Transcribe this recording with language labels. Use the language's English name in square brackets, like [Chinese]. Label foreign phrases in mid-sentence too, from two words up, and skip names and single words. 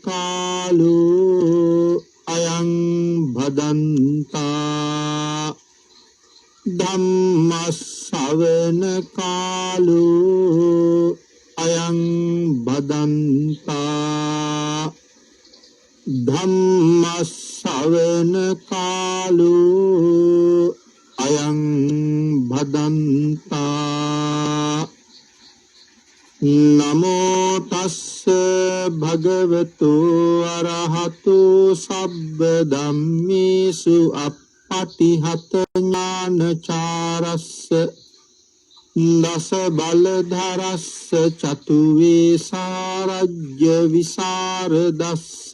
[Pali] කාලෝ අයං භදන්තා ධම්ම ශ්‍රවණ කාලෝ අයං භදන්තා ධම්ම ශ්‍රවණ කාලෝ අයං භදන්තා නමෝ තස්ස භගවතු අරහතු සබ්බ ධම්මේසු අප්පටිහත ඥානචාරස්ස දස බලධරස්ස චතු වේසාරජ්‍ය විසරදස්ස